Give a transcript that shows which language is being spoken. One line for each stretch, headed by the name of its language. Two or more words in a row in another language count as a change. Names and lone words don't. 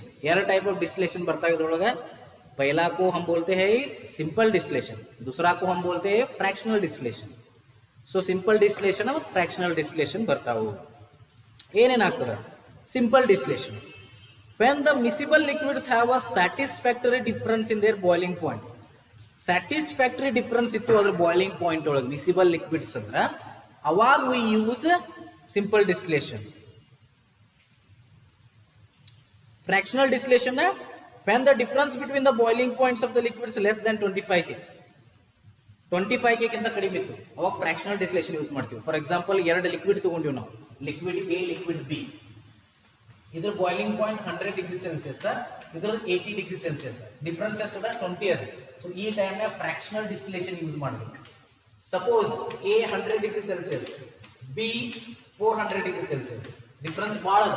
Kannada: ಎರಡು
English: type of distillation
Kannada: ಬರ್ತಾ ಇದ್ರೊಳಗೆ.
Hindi: पहला को हम बोलते हैं
English: simple distillation,
Hindi: दूसरा को हम बोलते हैं
English: fractional distillation. so simple distillation और fractional distillation ಬರ್ತಾವು. ಏನೇನಾಗ್ತದೆ simple distillation, when the miscible liquids have a satisfactory difference in their boiling point. satisfactory difference
Kannada: ಇತ್ತು ಅದ್ರ
English: boiling point ಒಳಗೆ miscible liquids
Kannada: ಅಂದ್ರೆ ಅವಾಗ
English: we use simple distillation. Fractional distillation when the difference between the boiling points of the liquids less than 25 K.
Kannada: 25 ಗಿಂತ ಕಡಿಮೆ ಇತ್ತು ಅವಾಗ
English: fractional distillation use
Kannada: ಮಾಡ್ತೀವಿ.
English: for example
Kannada: ಎರಡು ಲಿಕ್ವಿಡ್ ತಗೊಂಡಿವಿ ನಾವು,
English: liquid A liquid B.
Kannada: ಇದ್ರ
English: boiling point
Kannada: 100
English: degree Celsius,
Kannada: ಇದ್ರ 80
English: degree Celsius,
Kannada: ಡಿಫರೆನ್ಸ್ ಎಷ್ಟದ 20 ಅದ. ಸೊ ಈ ಟೈಮ್
English: fractional distillation use
Kannada: ಮಾಡಬೇಕು.
English: suppose A 100 degree Celsius, B 400 degree Celsius, difference
Kannada: ಬಹಳ ಅದ.